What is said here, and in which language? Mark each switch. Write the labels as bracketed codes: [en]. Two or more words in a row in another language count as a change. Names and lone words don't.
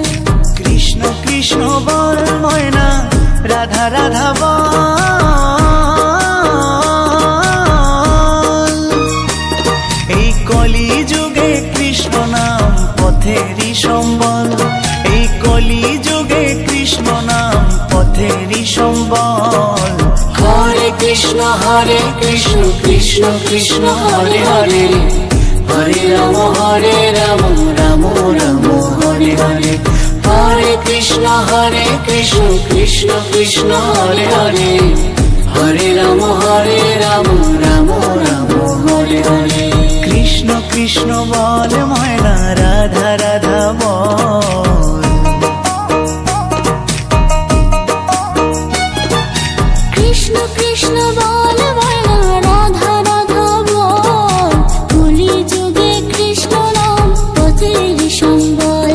[bn] কৃষ্ণ কৃষ্ণ বল ময়না রাধা রাধা বল। এই কলি যুগে কৃষ্ণ নাম পথেরই সম্বল। এই কলি যুগে কৃষ্ণ নাম পথেরই সম্বল। [sa] हरे कृष्ण कृष्ण कृष्ण हरे हरे। हरे राम राम राम हरे हरे। हरे कृष्ण कृष्ण कृष्ण हरे हरे। हरे राम राम राम हरे हरे। [bn] কৃষ্ণ কৃষ্ণ বল ময়না রাধা রাধা বল। কৃষ্ণ কৃষ্ণ বল ময়না রাধা রাধা বল। কলি যুগে কৃষ্ণ নাম পথের সম্বল।